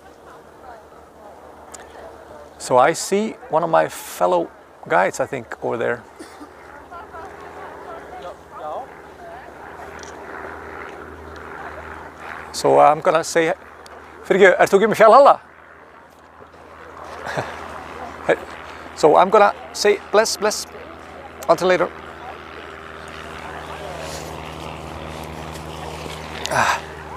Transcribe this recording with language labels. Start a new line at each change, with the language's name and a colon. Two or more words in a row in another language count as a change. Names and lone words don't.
English: So I see one of my fellow guides, I think, over there. So I'm gonna say,
Icelandic: Fyrirgefðu, ert þú ekki með fjallhalla?
English: So I'm gonna say bless. Until later.